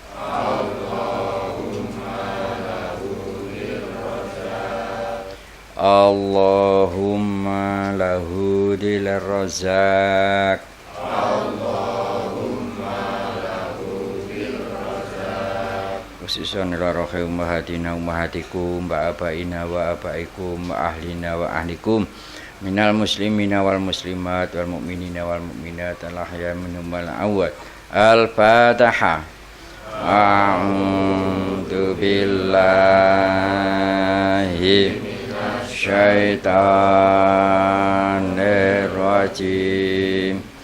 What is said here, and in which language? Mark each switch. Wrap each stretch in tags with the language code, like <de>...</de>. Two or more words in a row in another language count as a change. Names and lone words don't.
<ar>Allahumma lahudil razak. خصوصا إلى روح أمهاتنا أمهاتكم وآبائنا وآبائكم وأهلينا وأهليكم من المسلمين والمسلمات والمؤمنين والمؤمنات الأحياء منهم والأموات. الفاتحة. أعوذ بالله الشيطان الرجيم.</ar>